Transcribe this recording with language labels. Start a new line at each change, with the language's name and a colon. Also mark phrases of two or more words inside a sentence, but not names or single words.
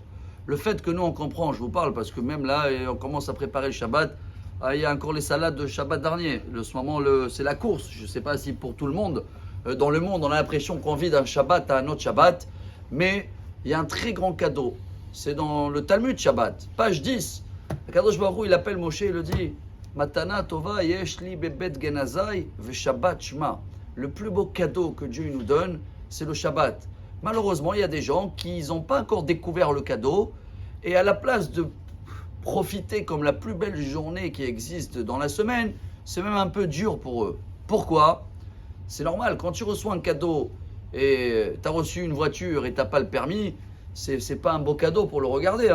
French: Le fait que nous on comprend, je vous parle, parce que même là, on commence à préparer le Shabbat, il y a encore les salades de Shabbat dernier. En ce moment, c'est la course. Je ne sais pas si pour tout le monde, dans le monde, on a l'impression qu'on vit d'un Shabbat à un autre Shabbat, mais il y a un très grand cadeau. C'est dans le Talmud Shabbat, page 10.
Hebrew: קדוש ברוך הוא,
French: il appelle Moshe, il le dit,
Hebrew: מתנה טובה יש לי בבית גנזי ושבת שמה.
French: Le plus beau cadeau que Dieu nous donne, c'est le Shabbat. Malheureusement, il y a des gens qui n'ont pas encore découvert le cadeau, et à la place de profiter comme la plus belle journée qui existe dans la semaine, c'est même un peu dur pour eux. Pourquoi? C'est normal, quand tu reçois un cadeau et tu as reçu une voiture et tu n'as pas le permis, c'est pas un beau cadeau pour le regarder.